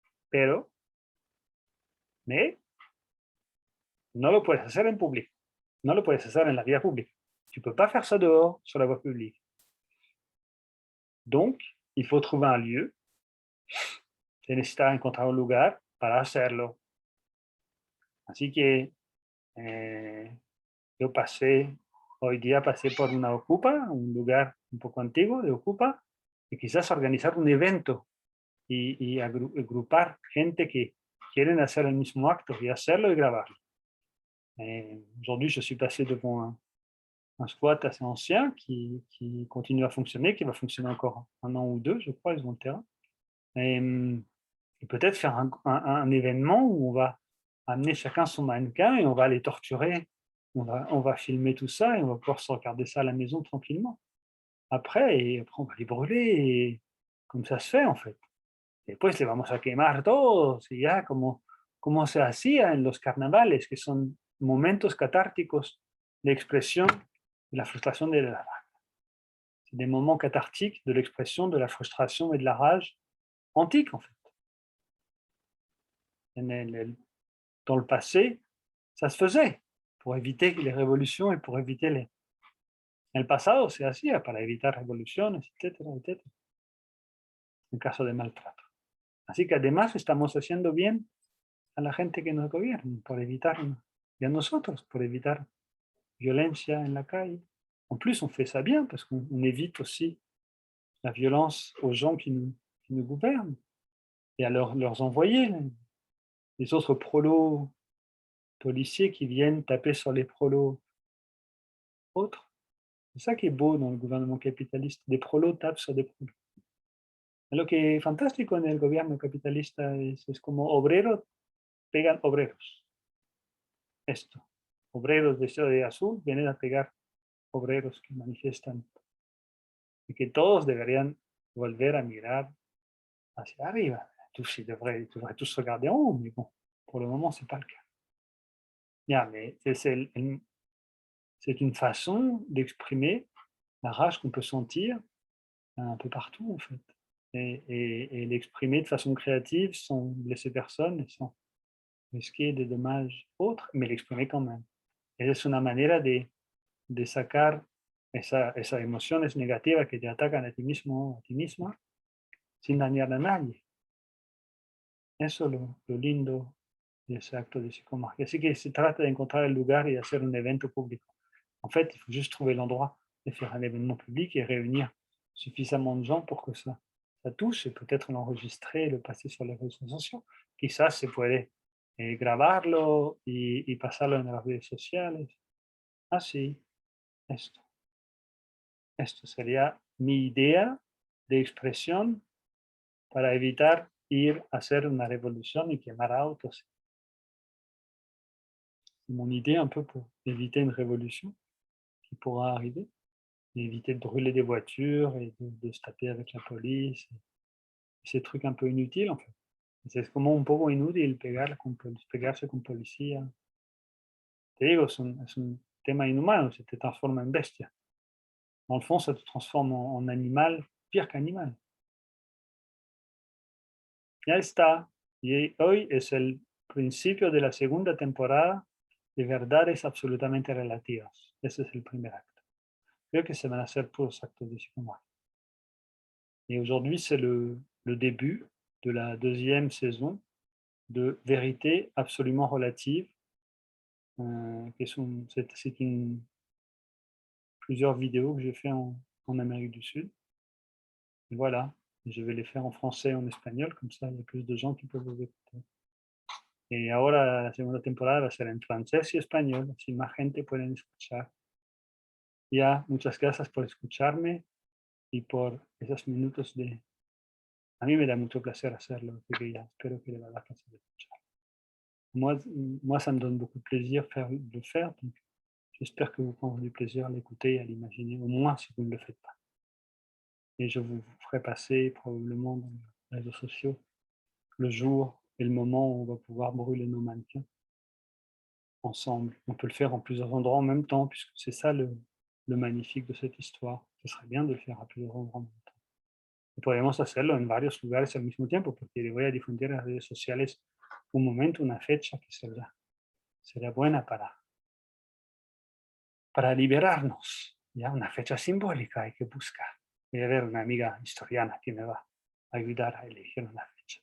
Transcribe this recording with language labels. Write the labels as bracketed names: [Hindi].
[Spanish] Pero no lo puedes hacer en público, no lo puedes hacer en la vida pública. [French] Tu ne peux pas faire ça dehors, sur la voie publique. Donc, il faut trouver un lieu, [Spanish] se necesita encontrar un lugar para hacerlo. Así que yo hoy día pasé por una Ocupa, un lugar un poco antiguo de Ocupa, y quizás organizar un evento y agrupar gente que quieren hacer el mismo acto y hacerlo y grabarlo. [French] Aujourd'hui, je suis passé devant un squat assez ancien qui continue à fonctionner, qui va fonctionner encore 1 an ou 2, je crois, ils ont le terrain. Et, et peut-être faire un événement où on va amener chacun son mannequin et on va les torturer. On va filmer tout ça et on va pouvoir se regarder ça à la maison tranquillement. Après, on va les brûler et comme ça se fait en fait. [Spanish] Después les vamos a quemar todos y ya como se hacía en los carnavales, que son momentos catárticos de expresión de la frustración de la rage. [French] C'est des moments cathartiques de l'expression de la frustration et de la rage antique en fait. Dans le passé, ça se faisait pour éviter les révolutions et pour éviter les... [Spanish] En el pasado se hacía para evitar revoluciones, etcétera, etcétera, en caso de maltrato. Así que además estamos haciendo bien a la gente que nos gobierna, por evitar, y a nosotros, por evitar violencia en la calle. [French] En plus, on fait ça bien parce qu'on évite aussi la violence aux gens qui nous gouvernent et à leurs envoyés, les autres prolos policiers qui viennent taper sur les prolos autres. C'est ça qui est beau dans le gouvernement capitaliste. Des prolos tapent sur des prolos. [Spanish] Lo que es fantástico en el gobierno capitalista es como obreros pegan obreros. Esto. Obreros de azul vienen a pegar obreros que manifiestan. Y que todos deberían volver a mirar hacia arriba. [French] Tous, ils devraient tous regarder en haut, mais bon, pour le moment, c'est pas le cas. Yeah, mais c'est une façon d'exprimer la rage qu'on peut sentir un peu partout, en fait. Et l'exprimer de façon créative sans blesser personne et sans risquer des dommages autres, mais l'exprimer quand même. [Spanish] Esa es una manera de sacar esas emociones negativas que te atacan a ti mismo, a ti misma, sin dañar a nadie. Eso es lo lindo de ese acto de psicomagia. Así que se trata de encontrar el lugar y hacer un evento público. [French] En fait, il faut juste trouver l'endroit de faire un événement public et réunir suffisamment de gens pour que ça touche et peut-être l'enregistrer et le passer sur les réseaux sociaux. [Spanish] Quizás se puede grabarlo y pasarlo en las redes sociales. Ah, sí, esto. Esto sería mi idea de expresión para evitar ir a hacer una [French] révolution et [Spanish] quemar autos. [French] C'est mon idée un peu pour éviter une révolution qui pourra arriver, et éviter de brûler des voitures et de se taper avec la police, ces trucs un peu inutiles en fait. [Spanish] Es como un poco inútil pegarse con policía. Te digo, es un tema inhumano, se te transforma en bestia. [French] Dans le fond, ça te transforme en animal, pire qu'animal. [Spanish] Ya está. Y hoy es el principio de la segunda temporada de Verdades Absolutamente Relativas. Ese es el primer acto. Creo que se van a hacer puros actos de psicomagia. [French] Et aujourd'hui, c'est le début de la deuxième saison de Vérité absolument relative, c'est plusieurs vidéos que j'ai fait en Amérique du Sud. Et voilà, je vais les faire en français et en espagnol, comme ça il y a plus de gens qui peuvent les écouter. [Spanish] Y ahora la segunda temporada va a ser en francés y español, así más gente pueden escuchar. Ya, muchas gracias por escucharme y por esos minutos de... A mí me da mucho placer hacerlo, así que ya espero que le va a dar placer de escuchar. [French] Moi, ça me donne beaucoup de plaisir de le faire, donc j'espère que vous prendrez du plaisir à l'écouter et à l'imaginer, au moins si vous ne le faites pas. Et je vous ferai passer probablement dans les réseaux sociaux le jour et le moment où on va pouvoir brûler nos mannequins ensemble. On peut le faire en plusieurs endroits en même temps, puisque c'est ça le magnifique de cette histoire. Ce serait bien de le faire a plusieurs endroits en même temps. [Spanish] Y podemos hacerlo en varios lugares al mismo tiempo, porque le voy a difundir en las redes sociales un momento, una fecha que será buena para liberarnos. Ya, una fecha simbólica hay que buscar. Voy a ver una amiga historiana qui me va a ayudar a elegir una fecha.